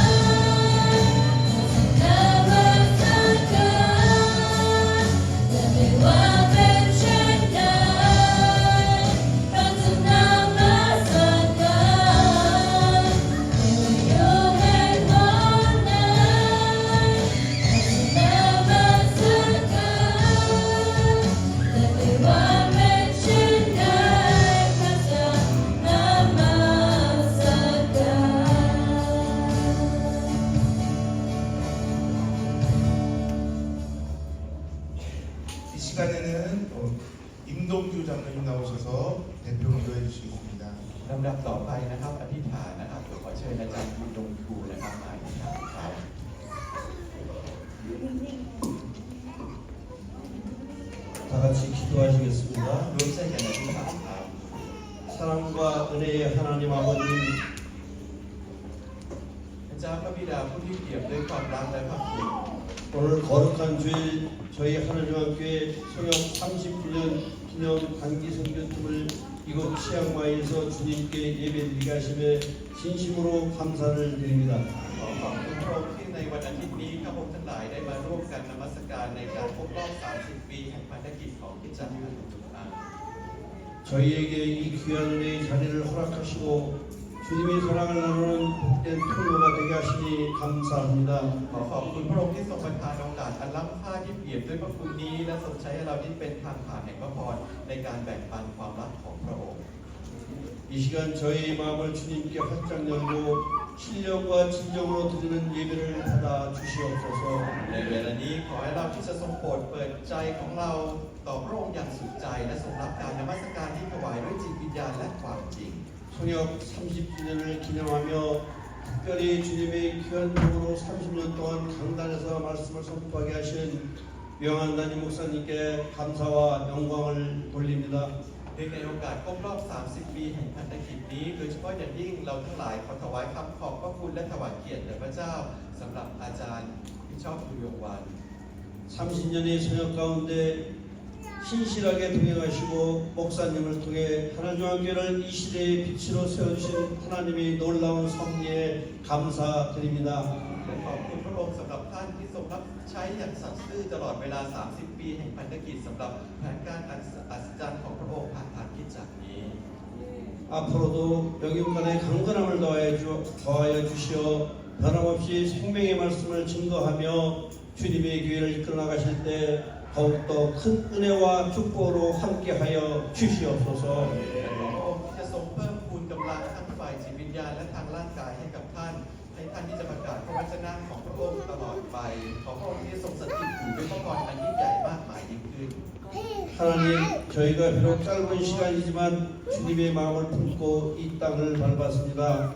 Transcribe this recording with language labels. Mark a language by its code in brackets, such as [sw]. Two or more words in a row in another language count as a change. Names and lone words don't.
[th] พัฒนามาสักการและไม่ว่าเป็นเช่นใดพัฒนามาสักการไม่ว่าอยู่แห่งหนไหนพัฒนามาสักการและไม่ว่าเป็นเช่นใดพัฒนามาสักการ [ko] 이 시간에는 임동규 장로님 나오셔서 대표 기도해 주시겠습니다. [th] ลำดับต่อไปนะครับอธิษฐานนะครับเดี๋ยวขอเชิญอาจารย์คุณดงคูนะครับมาอธิษฐานครับ [ko] 다 같이 기도하시겠습니다. [th] ร่วมใจกันอธิษฐานครับ [ko] 사랑과 은혜의 하나님 아버지, [th] พระเจ้าพระบิดาผู้ที่เปี่ยมด้วยความรักและพระคุณ [ko] 오늘 거룩한 주일 저희 하나님교회 성역 30주년 기념 단기 선교팀을 이곳 치앙마이에서 주님께 예배드리게 하심에 진심으로 감사를 드립니다. [th] ขอขอบคุณพระองค์ที่ในวันอาทิตย์นี้ข้าพเจ้าทั้งหลายได้มาร่วมกันนมัสการในการครบรอบ 30 ปีแห่งพันธกิจของพระเจ้าทุกท่าน [ko] 저희에게 이 귀한 은혜의 자리를 허락하시고 주님의 사랑을 나누는 복된 통로가 되게 하시니 감사합니다. [th] ขอขอบคุณพระองค์ที่ทรงประทานโอกาสอันล้ำค่าที่เปี่ยมด้วยพระคุณนี้และทรงใช้ให้เรานี้เป็นทางผ่านแห่งพระพรในการแบ่งปันความรักของพระองค์ [ko] 이 시간 저희의 마음을 주님께 활짝 열고 신령과 진정으로 드리는 예배를 받아 주시옵소서. [th] ในเวลานี้ขอให้เราที่จะทรงโปรดเปิดใจของเราต่อพระองค์อย่างสุดใจและทรงรับการนมัสการที่ถวายด้วยจิตวิญญาณและความจริง [ko] 성역 30주년을 기념하며 특별히 주님의 귀한 종으로 30년 동안 강단에서 말씀을 선포하게 하신 명한 담임 목사님께 감사와 영광을 돌립니다. [th] เนื่องในโอกาสครบรอบ 30 ปีแห่งพันธกิจนี้โดยเฉพาะอย่างยิ่งเราทั้งหลายขอถวายคำขอบพระคุณและถวายเกียรติแด่พระเจ้าสำหรับอาจารย์ที่ชอบคุยงวัน [ko] 30년의 성역 가운데 신실하게 동행하시고 목사님을 통해 하나중앙교회를 이 시대의 빛으로 세워주신 하나님의 놀라운 섭리에 감사드립니다. [th] และขอบคุณพระองค์สำหรับท่านที่ทรงรับใช้อย่างสัตย์ซื่อตลอดเวลา 30 ปีแห่งพันธกิจสำหรับแผนการอัศจรรย์ของพระองค์ผ่านทางคริสตจักรนี้ [ko] 앞으로도 영육간의 강건함을 더하여 주시어 변함없이 생명의 말씀을 증거하며 주님의 교회를 이끌어 나가실 때 더욱더 큰 은혜와 축복으로 함께하여 주시옵소서. [th] และขอพระองค์ที่จะทรงเพิ่มพูนกำลังทั้งฝ่ายจิตวิญญาณและทางร่างกายให้กับท่านให้ท่านที่จะประกาศพระวจนะของพระองค์ตลอดไปขอพระองค์ที่จะทรงสถิตอยู่ด้วยพระพรอันยิ่งใหญ่มากมายยิ่งขึ้น [ko] 하나님, 저희가 비록 짧은 시간이지만 주님의 마음을 품고 이 땅을 밟았습니다.